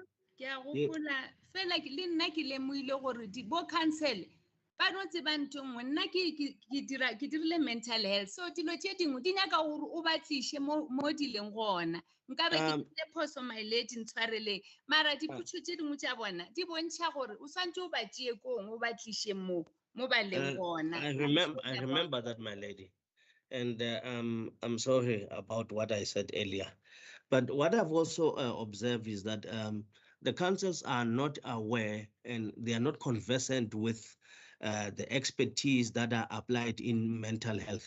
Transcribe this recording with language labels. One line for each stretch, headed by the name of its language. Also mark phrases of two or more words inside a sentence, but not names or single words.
Northern Sotho: ke a gopola fela le nna ke lemoile gore bo council ba no tseba ntho nngwe nna ke dirile
English: mental health
Northern Sotho: so dilo tše dingwe di nyaka gore o batliše mo di leng gona nka be ke le phoso
English: my lady
Northern Sotho: ntshwareleng mara dipotšo tše dingwe tša bona di bontšha gore o swantse o ba tšee kong o batliše mo ba leng gona.
English: I remember that, my lady, and I'm sorry about what I said earlier. But what I've also observed is that the councils are not aware and they are not conversant with the expertise that are applied in mental health.